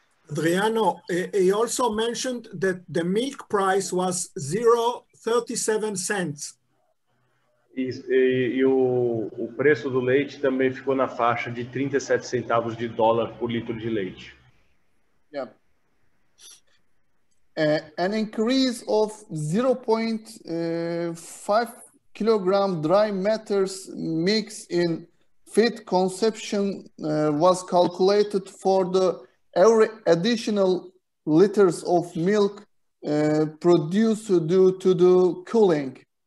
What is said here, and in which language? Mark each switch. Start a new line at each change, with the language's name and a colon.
English: Adriano, he also mentioned that the milk price was 0.37 cents.
Portuguese: E o preço do leite também ficou na faixa de 37 centavos de dólar por litro de leite.
English: Yeah. An increase of 0.5 kilogram dry matters mix in feed consumption was calculated for the every additional liters of milk produced due to the cooling.